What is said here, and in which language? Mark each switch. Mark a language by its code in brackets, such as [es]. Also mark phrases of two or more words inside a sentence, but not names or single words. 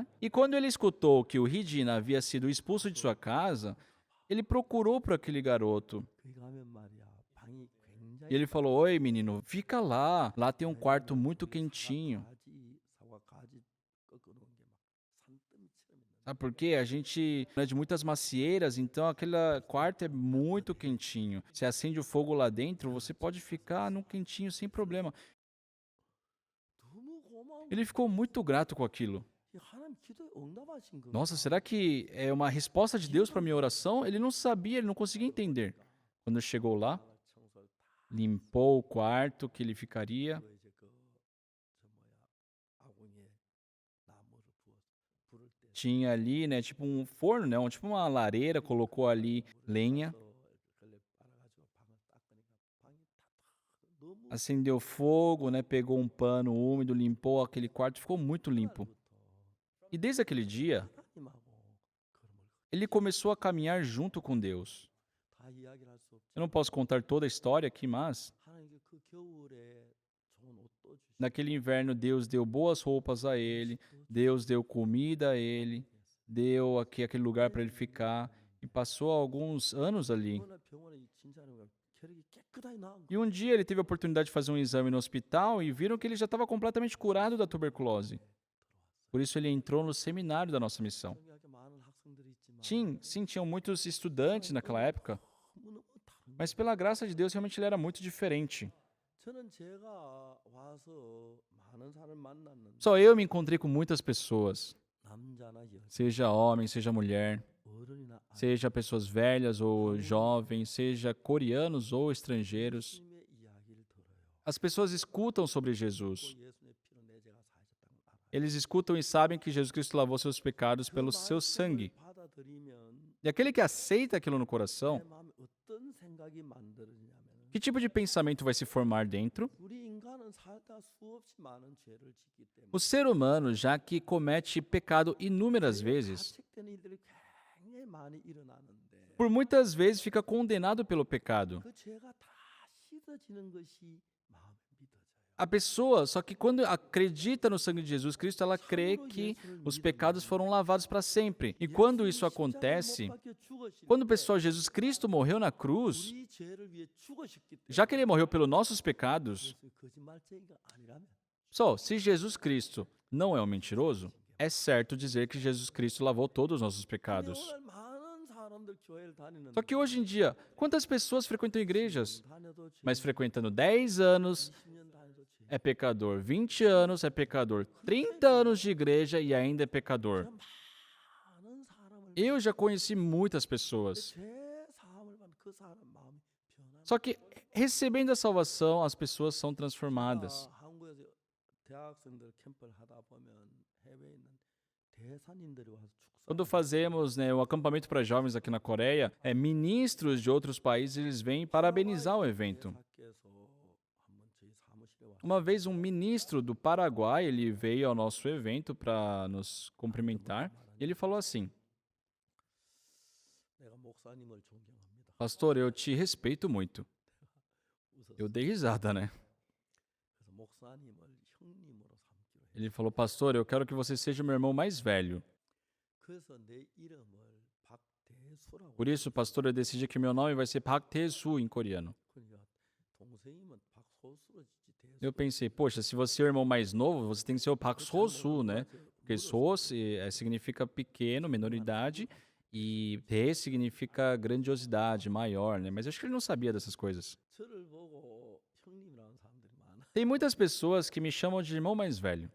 [pt] E quando ele escutou que o Regina havia sido expulso de sua casa, ele procurou por aquele garoto. [ko] 거기 가면 말이야 방이 굉장히 [pt] E ele falou: "Oi, menino, fica lá. Lá tem um quarto muito quentinho." [ko] 사과 가지 꺾어 놓은 게 막 산더미처럼 있는 [pt] Sabe por quê? A gente é de muitas macieiras, então aquele quarto é muito quentinho. Você acende o fogo lá dentro, você pode ficar num quentinho sem problema. [ko] 너무 고마운 [pt] Ele ficou muito grato com aquilo. [ko] 이 하나님 기도에 응답하신 거. [pt] Nossa, será que é uma resposta de Deus para minha oração? Ele não sabia, ele não conseguia entender. Quando chegou lá, [ko] 청소를 다 [pt] limpou o quarto que ele ficaria. [ko] 하고 이제 아궁이에 나무를 부어서 불을 때 [pt] Tinha ali, né, tipo um forno, né, tipo uma lareira, colocou ali lenha, [ko] 걸레 빨아가지고 방을 닦으니까 방이 다 너무 [pt] acendeu fogo, né, pegou um pano úmido, limpou aquele quarto, ficou muito limpo. [ko] 그날부터 [pt] E desde aquele dia, [ko] 하나님하고 걸음을 [pt] ele começou a caminhar junto com Deus. [ko] 다 이야기를 할 수 없지. [pt] Eu não posso contar toda a história aqui, mas [ko] 하나님께 그 겨울에 좋은 옷도 주시고 [pt] naquele inverno Deus deu boas roupas a ele, Deus deu comida a ele, deu aquele lugar para ele ficar e passou alguns anos ali. [ko] 얼마나 병원에 진짜는 혈액이 깨끗하게 나은 [pt] E um dia ele teve a oportunidade de fazer um exame no hospital e viram que ele já estava completamente curado da tuberculose. Por isso ele entrou no seminário da nossa missão. [ko] 성경학교 많은 학생들이 있지만 [pt] Sim, tinham muitos estudantes naquela época, [ko] 너무너무 다른 [pt] mas pela graça de Deus realmente ele era muito diferente. [ko] 저는 제가 와서 많은 사람을 만났는데 [pt] Só eu me encontrei com muitas pessoas, [ko] 남자나 여자 [pt] seja homem, seja mulher, [ko] 어른이나 아이 [pt] seja pessoas velhas ou jovens, seja coreanos ou estrangeiros. [ko] 예수님의 이야기를 들어요. [pt] As pessoas escutam sobre Jesus. [ko] 또 예수님의 피로 내 죄가 사하셨다는 걸 알아요. [pt] Eles escutam e sabem que Jesus Cristo lavou seus pecados pelo seu sangue. [ko] 받아들이면 [pt] E aquele que aceita aquilo no coração, [ko] 내 마음에 어떤 생각이 만들어지냐면 [pt] que tipo de pensamento vai se formar dentro? [ko] 우리 인간은 살다 수없이 많은 죄를 짓기 때문에 [pt] O ser humano, já que comete pecado inúmeras vezes, [ko] 가책되는 일들이 굉장히 많이 일어나는데 [pt] por muitas vezes fica condenado pelo pecado. [ko] 그 죄가 다 씻어지는 것이 마음에 믿어져요. [pt] A pessoa, só que quando acredita no sangue de Jesus Cristo, ela crê que os pecados foram lavados para sempre. E quando isso acontece, quando o pessoal Jesus Cristo morreu na cruz, [ko] 우리 죄를 위해 죽으셨기 때문에 [pt] já que ele morreu pelos nossos pecados, [ko] 예수님이 거짓말쟁이가 아니라면 [pt] só se Jesus Cristo não é um mentiroso, é certo dizer que Jesus Cristo lavou todos os nossos [ko] 근데 [pt] pecados. [ko] 오늘 많은 사람들 교회를 다니는데 [pt] Só que hoje em dia, quantas pessoas frequentam igrejas? [ko] 다녀도 죄, [pt] Mas frequentando 10 anos [ko] 20년 다녀도 죄. [pt] é pecador, 20 anos é pecador, 30 anos de igreja e ainda é pecador. [ko] 많은 사람을 [pt] Eu já conheci muitas pessoas. [ko] 죄 사함을 받는 그 사람 마음이 변하는 [pt] Só que recebendo a salvação, as pessoas são transformadas. [ko] 한국에서 대학생들 캠프를 하다 보면 해외에 있는 대사님들이 와서 [pt] Quando [ko] 축사 [pt] fazemos, né, o acampamento para jovens aqui na Coreia, ministros de outros países eles vêm parabenizar o evento. [ko] 대사께서 한번 저희 사무실에 와서 [pt] Uma vez um ministro do Paraguai ele veio ao nosso evento para nos cumprimentar e ele falou assim: [ko] 내가 목사님을 존경합니다. [pt] Pastor, eu te respeito muito. [ko] 웃었어요. [pt] Eu dei risada, né? [ko] 그래서 목사님을 형님으로 삼기로 해요. [pt] Ele falou: Pastor, eu quero que você seja o meu irmão mais velho. [ko] 그래서 내 이름을 박대수라고. [pt] Por isso, pastor, eu decidi que meu nome vai ser Park Tae-soo em coreano. [ko] 그러니까 동생이면 박소수로 짓지 대수. [pt] Eu pensei, poxa, se você é o irmão mais novo, você tem que ser o Park So-soo, né? Porque So significa pequeno, menoridade, e Tae significa grandiosidade, maior, né? Mas eu acho que ele não sabia dessas coisas. [ko] 저를 보고 형님이라는 사람들이 많아. [pt] Tem muitas pessoas que me chamam de irmão mais velho.